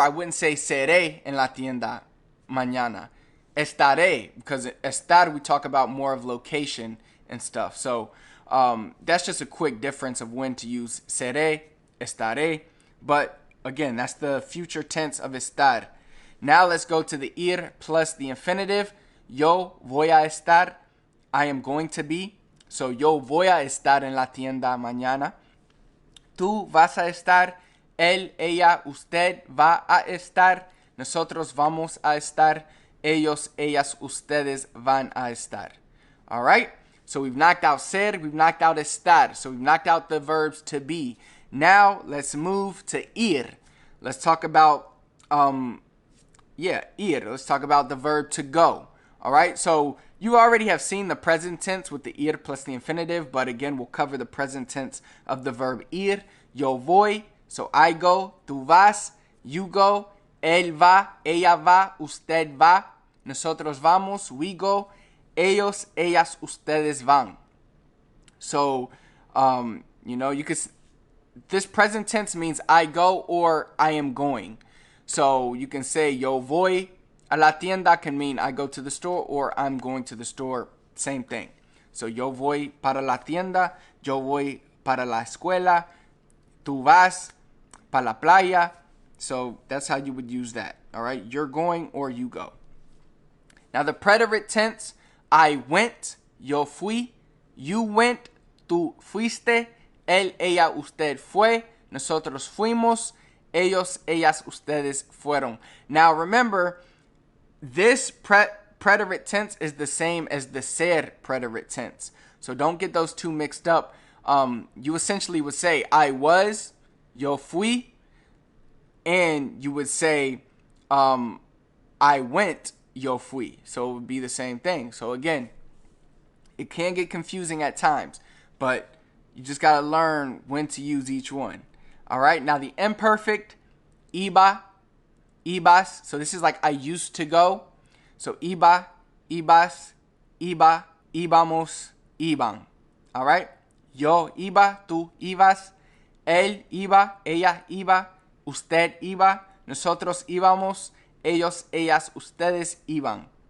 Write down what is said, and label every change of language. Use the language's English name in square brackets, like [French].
[English] I wouldn't say [Spanish] seré en la tienda mañana. [English] Estaré, because estar we talk about more of location and stuff. So that's just a quick difference of when to use seré, estaré. But again, that's the future tense of estar. Now let's go to the ir plus the infinitive. [Spanish] Yo voy a estar. [English] I am going to be. [Spanish] So yo voy a estar en la tienda mañana. Tú vas a estar. Él, ella, usted va a estar. Nosotros vamos a estar. Ellos, ellas, ustedes van a estar. [English] All right? So we've knocked out ser, we've knocked out estar. So we've knocked out the verbs to be. Now let's move to ir. Let's talk about, ir. Let's talk about the verb to go. All right? So you already have seen the present tense with the ir plus the infinitive. But again, we'll cover the present tense of the verb ir. [Spanish] Yo voy. [English] So I go, [Spanish] tú vas, [English] you go, [Spanish] él va, ella va, usted va, nosotros vamos, [English] we go, [Spanish] ellos, ellas, ustedes van. [English] So, you could, this present tense means I go or I am going. So you can say [Spanish] yo voy a la tienda [English] can mean I go to the store or I'm going to the store, same thing. [Spanish] So yo voy para la tienda, yo voy para la escuela, tú vas para la playa. [English] So that's how you would use that. All right. You're going or you go. Now the preterite tense, I went, [Spanish] yo fui, [English] you went, [Spanish] tú fuiste, él, ella, usted fue, nosotros fuimos, ellos, ellas, ustedes fueron. [English] Now remember, this preterite tense is the same as the ser preterite tense. So don't get those two mixed up. You essentially would say I was, [Spanish] yo fui, [English] and you would say I went, yo fui. So it would be the same thing. So again, it can get confusing at times, but you just got to learn when to use each one. All right, now the imperfect, iba, ibas. So this is like I used to go. [Spanish] So iba, ibas, iba, íbamos, iban. All right, yo iba, tú ibas, él iba, ella iba, usted iba, nosotros íbamos, ellos, ellas, ustedes iban.